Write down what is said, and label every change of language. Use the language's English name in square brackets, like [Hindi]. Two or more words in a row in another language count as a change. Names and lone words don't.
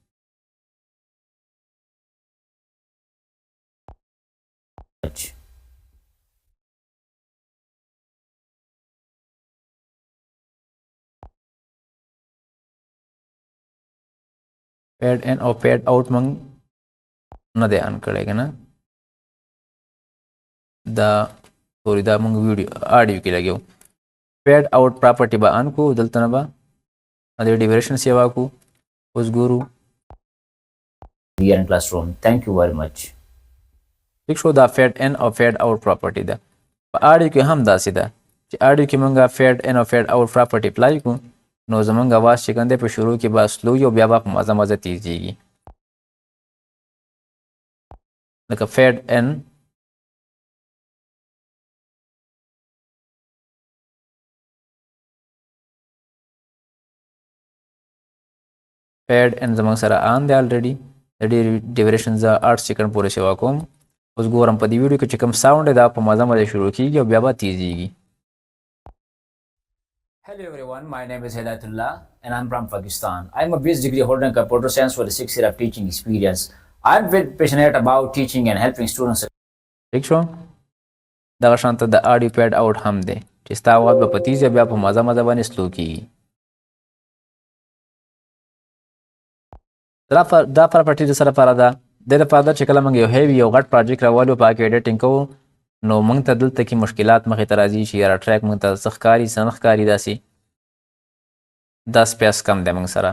[English] fade in [Pashto] او [English] fade out [Pashto] موږ نه دی آن کړی که نه دا سوري دا موږ [English] video audio [Pashto] کې لګیو. [English] fade out property [Pashto] به آن کو دلته نه به د ډیوریشن سیوا کو. اوس ګورو [English] we are in classroom. Thank you very much. [Pashto] ٹھیک شو دا [English] fade in [Pashto] او [English] fade out property [Pashto] ده. په آډیو کې هم داسې ده چې آډیو کې موږ [English] fade in [Pashto] او [English] fade out property [Pashto] اپلای کو نو زمونږ اواز چې کوم دی په شروع کې به سلو وي او بیا به په مزه تیزیږي. لکه [English] fade in fade in [Pashto] زمونږ سره آن دی الریډي. د ډېر ډیوریشن زه 8 سیکنډ پورې سیوا کوم. اوس ګورم په دې ویډیو کې چې کوم ساوند دی دا په مزه شروع کیږي او بیا به تیزیږي. [English] Hello everyone, my name is Hidayatullah and I'm from Pakistan. I'm a BS degree holder in computer science with a 6 year of teaching experience. I'm very passionate about teaching and helping students. [Pashto] ٹھیک شو دغه شانته د [English] audio fade out [Pashto] هم دی چې ستا اواز به په تیزه بیا په مزه باندې سلو کیږي. دا پراپرټي د سره لپاره ده د لپاره چې کله موږ یو هیوي یو غټ پروجیکټ راوالو په کې ایډیټینګ کوو نو موږ ته دلته کې مشکلات مخې ته راځي چې یاره ټریک موږ ته څه ښکاري څه نه ښکاري داسې دا سپیس کم دی موږ سره.